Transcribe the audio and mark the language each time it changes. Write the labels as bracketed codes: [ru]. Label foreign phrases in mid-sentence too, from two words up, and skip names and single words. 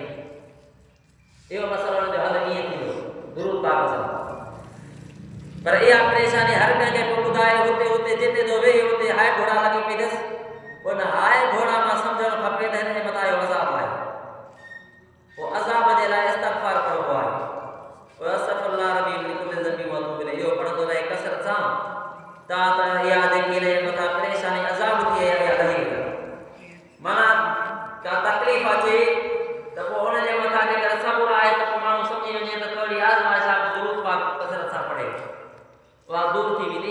[sd] इहो मसइलो हुनजो हल ईअं थी वियो दुरूद पाक सां। पर इहा परेशानी हर कंहिंखे पोइ ॿुधाए, हुते जिते थो वेही हुते हाय घोड़ा लॻी पई अथसि। उन हाय घोड़ा मां सम्झणु खपे त हिन जे मथां इहो अज़ाब आहे। पोइ अज़ाब जे लाइ इस्तग़फ़ार करिबो आहे। [ar] पोइ أستغفر الله ربي من كل ذنب وأتوب إليه, [sd] इहो पढ़ंदो रहे कसरत सां त इहा जेकी हिन जे मथां परेशानी अज़ाब थी आहे इहा लही वेंदी। माना का तकलीफ़ अचे त पोइ हुन जे मथां जेकर सब्र आहे त पोइ माण्हू सम्झी वञे त थोरी आज़माइश आहे, दुरूद पाक कसरत सां पढ़े, उहा दूर थी वेंदी।